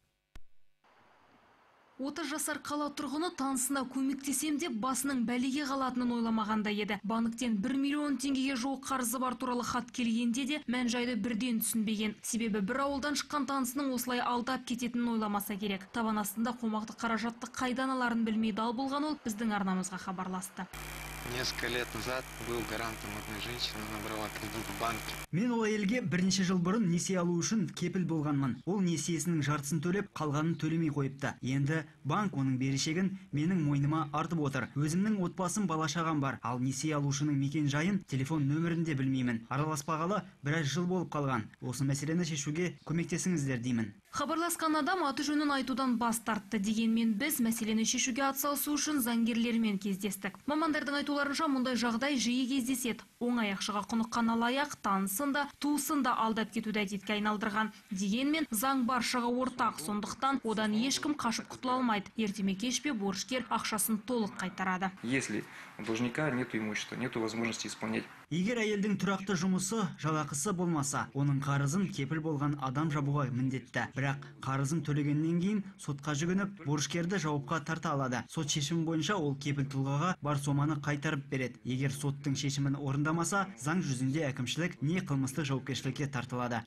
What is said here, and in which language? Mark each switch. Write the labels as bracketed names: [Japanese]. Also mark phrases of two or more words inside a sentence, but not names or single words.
[Kazakh] 30 жасар қала тұрғыны танысына көмектесем деп басының бәлеге қалатынын ойламағанда еді. Банктен 1 миллион теңгеге жуық қарызы бар туралы хат келгенде де мән жайды бірден түсінбеген. Себебі бір ауылдан шыққан танысының осылай алдап кететінін ойламаса керек. Табан астында қомақты қаражатты қайдан аларын білмей дал болған ол біздің арнамызға хабарласты. [Russian] Несколько лет назад был гарантом одной женщины, набрала кредит в банке. [Kazakh] Мен ол әйелге бірнеше жыл бұрын несие алу үшін кепіл болғанмын. Ол несиесінің жартысын төлеп, қалғанын төлемей қойыпты. Енді банк оның берешегін менің мойныма артып отыр. Өзімнің отбасым, бала-шағам бар. Ал несие алушының мекен жайын, телефон нөмірін де білмеймін. Араласпағалы біраз жыл болып қалған. Осы мәселені шешуге көмектесіңіздер деймін. Хабарласқан адам аты жөнін айтудан бас тартты. Дегенмен біз мәселені шешуге атсалысу үшін заңгерлермен кездестік. Мамандардың айтуларынша мұндай жағдай жиі кездеседі. Оңай ақшаға құныққан алаяқ танысын да, туысын да алдап кетуді әдетке айналдырған. Дегенмен заң баршаға ортақ, сондықтан одан ешкім қашып құтыла алмайды. Ертеме кешпе борышкер ақшасын толық қайтарады. [Russian] Если у должника нет имущества, нет возможности исполнять. [Kazakh] Егер әйелдің тұрақты жұмысы, жалақысы болмаса, оның қарызын кепіл болған адам жабуға міндетті. Бірақ қарызын төлегеннен кейін сотқа жүгініп, борышкерді жауапқа тарта алады. Сот шешімі бойынша ол кепіл тұлғаға бар соманы қайтарып береді. Егер соттың шешімін орындамаса, заң жүзінде әкімшілік не қылмыстық жауапкершілікке тартылады.